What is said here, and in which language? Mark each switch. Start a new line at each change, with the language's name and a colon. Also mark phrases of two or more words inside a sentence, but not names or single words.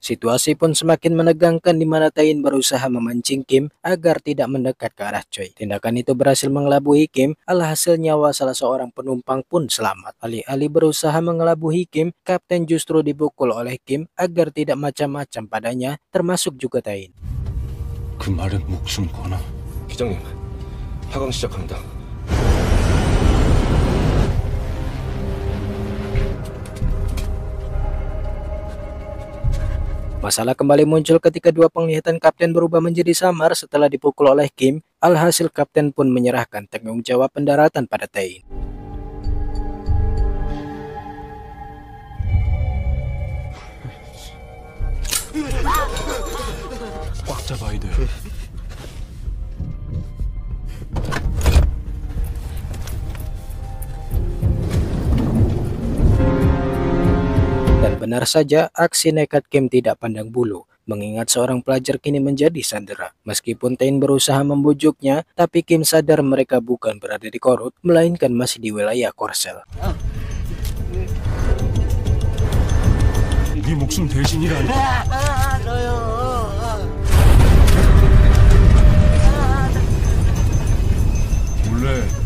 Indonesian: Situasi pun semakin menegangkan di mana Taein berusaha memancing Kim agar tidak mendekat ke arah Choi. Tindakan itu berhasil mengelabui Kim, alhasil nyawa salah seorang penumpang pun selamat. Alih-alih berusaha mengelabui Kim, kapten justru dipukul oleh Kim agar tidak macam-macam padanya, termasuk juga Taein.
Korean: 그 말은 목숨 거나. 기장님, 하강 시작합니다.
Indonesian: Masalah kembali muncul ketika dua penglihatan kapten berubah menjadi samar setelah dipukul oleh Kim. Alhasil kapten pun menyerahkan tanggung jawab pendaratan pada Taein.
Korean: 꽉 잡아야 돼.
Indonesian: Dan benar saja, aksi nekat Kim tidak pandang bulu, mengingat seorang pelajar kini menjadi sandera. Meskipun Taein berusaha membujuknya, tapi Kim sadar mereka bukan berada di Korut, melainkan masih di wilayah Korsel.
Korean: 네 목숨 대신이라니. 몰래.